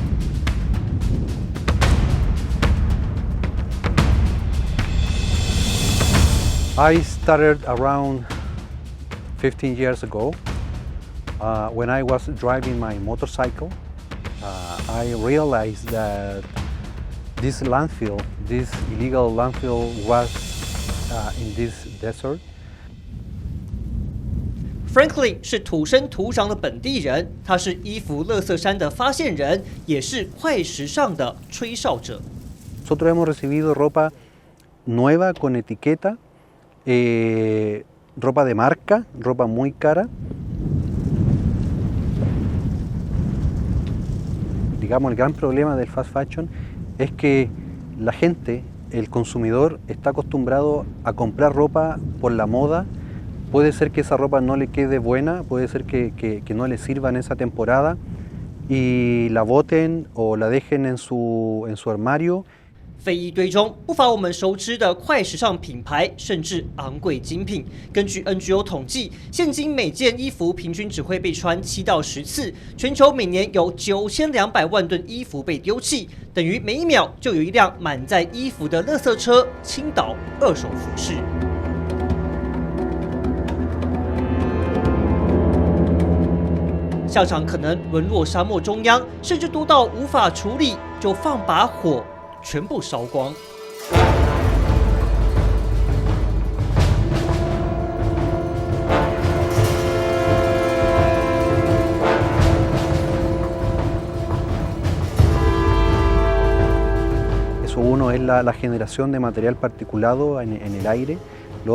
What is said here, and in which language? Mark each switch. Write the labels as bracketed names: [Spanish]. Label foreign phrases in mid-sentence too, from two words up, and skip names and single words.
[English] I started around 15 years ago when I was driving my motorcycle. I realized that this landfill, this illegal landfill, was in this desert. [Chinese] Franklin 是土生土长的本地人，他是衣服垃圾山的发现人，也是快时尚的吹哨者。 [Spanish] Nosotros hemos recibido ropa nueva con etiqueta, ropa de marca, ropa muy cara. Digamos, el gran problema del [English] fast fashion [Spanish] es que la gente, el consumidor, está acostumbrado a comprar ropa por la moda. Puede ser que esa ropa no le quede buena, puede ser que no le sirva en esa temporada y la boten o la dejen en su armario. [Chinese] 非议堆中不乏我们熟知的快时尚品牌，甚至昂贵精品。根据 NGO 统计，现今每件衣服平均只会被穿7到10次，全球每年有9200万吨衣服被丢弃，等于每1秒就有一辆满载衣服的垃圾车倾倒二手服饰。下场可能沦落沙漠中央，甚至多到无法处理，就放把火。全部烧光。 [Spanish] Eso uno es la generación de material particulado en el aire, lo